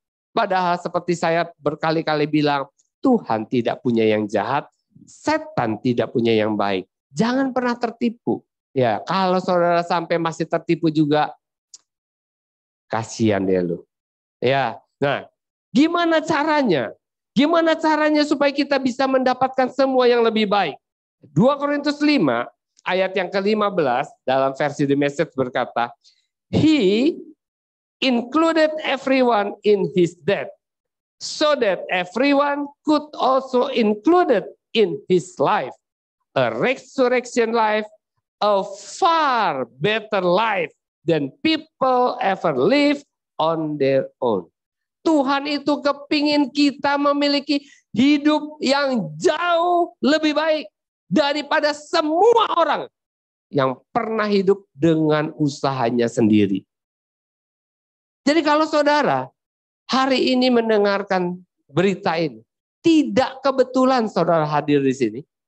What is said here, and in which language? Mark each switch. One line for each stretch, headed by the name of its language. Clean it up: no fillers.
Indonesian: Padahal seperti saya berkali-kali bilang, Tuhan tidak punya yang jahat, setan tidak punya yang baik. Jangan pernah tertipu. Ya, kalau saudara sampai masih tertipu juga, kasihan deh lu. Ya, nah, gimana caranya? Gimana caranya supaya kita bisa mendapatkan semua yang lebih baik? 2 Korintus 5 ayat yang ke-15 dalam versi The Message berkata,
English: He included everyone in his death, so that everyone could also included in his life, a resurrection life, a far better life than people ever live on their own.
Indonesian: Tuhan itu kepingin kita memiliki hidup yang jauh lebih baik daripada semua orang yang pernah hidup dengan usahanya sendiri. Jadi kalau saudara hari ini mendengarkan berita ini, tidak kebetulan saudara hadir di sini.